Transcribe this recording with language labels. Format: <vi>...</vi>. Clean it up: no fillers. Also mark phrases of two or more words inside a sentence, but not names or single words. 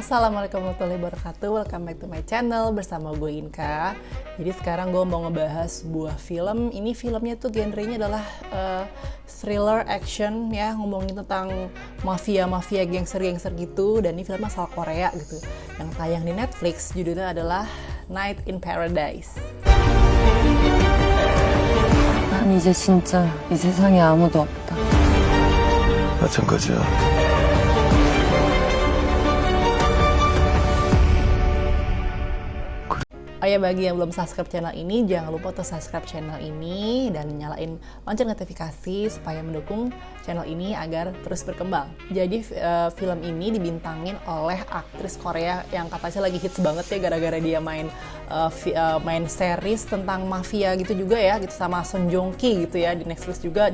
<ar>السلام عليكم ورحمة الله وبركاته.</ar> <en>Welcome back to my channel</en> <id>bersama gue Inka. Jadi sekarang gue mau ngebahas sebuah film. Ini filmnya tuh genrenya adalah</id> <en>thriller action</en> <id>ya, ngomongin tentang mafia gangster gitu. Dan ini film asal Korea gitu, yang tayang di Netflix. Judulnya adalah Night in Paradise.</id> <ko>난 이제 진짜 이 세상에 아무도 없다. 마찬가지야.</ko> <id>Oh ya, bagi yang belum subscribe channel ini, jangan lupa untuk subscribe channel ini dan nyalain lonceng notifikasi supaya mendukung channel ini agar terus berkembang. Jadi film ini dibintangin oleh aktris Korea yang katanya lagi hits banget ya, gara-gara dia main series tentang mafia gitu juga ya, gitu sama Son Joong Ki gitu ya di Netflix juga.</id>